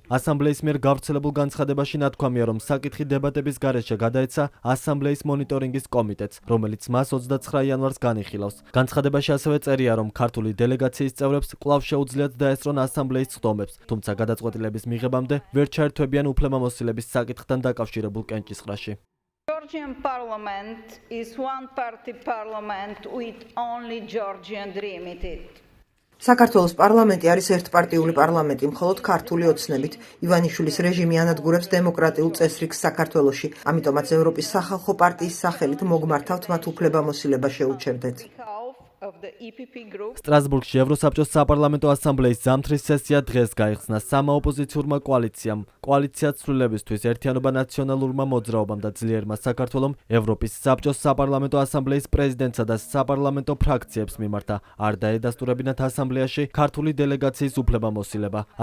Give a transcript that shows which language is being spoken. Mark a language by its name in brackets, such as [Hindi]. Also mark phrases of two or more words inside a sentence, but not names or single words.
[Georgian] ასამბლეის მიერ გავრცელებულ განცხადებაში თქვამია, რომ საკითხი დებატების გარეშე გადაეცა ასამბლეის მონიტორინგის კომიტეტს, რომელიც მას 29 იანვარს განიხილავს. განცხადებაში ასევე წერია, რომ ქართული დელეგაციის წევრებს კვლავ შეუძლიათ დაესწრონ ასამბლეის სხდომებს, თუმცა გადაწყვეტილების მიღებამდე ვერ ჩაერთვებიან უფლებამოსილების საკითხთან დაკავშირებულ კენჭისყრაში. [English] Georgian parliament is one-party parliament with only Georgian dream in it. [Georgian] საქართველოს პარლამენტი არის ერთპარტიული პარლამენტი, მხოლოდ ქართული ოცნებით. ივანიშვილის რეჟიმი ანადგურებს დემოკრატიულ წესრიგს საქართველოში, ამიტომაც ევროპის სახალხო პარტიის სახელით მოგმართავთ მათ უფლებამოსილება შეუჩერდეთ. სტრასბურგში ევროსაბჭოს საპარლამენტო ასამბლეის ზამთრის სესია დღეს გაიხსნა სამოოპოზიციურმა კოალიციამ, კოალიციად ცვლილებისთვის, ერთიანობა ნაციონალურმა მოძრაობამ და ძლიერმა საქართველომ ევროპის საბჭოს საპარლამენტო ასამბლეის პრეზიდენტსა და საპარლამენტო ფრაქციებს მიმართა არ დაედასტურებინათ ასამბლეაში ქართული დელეგაციის უფლებამოსილება.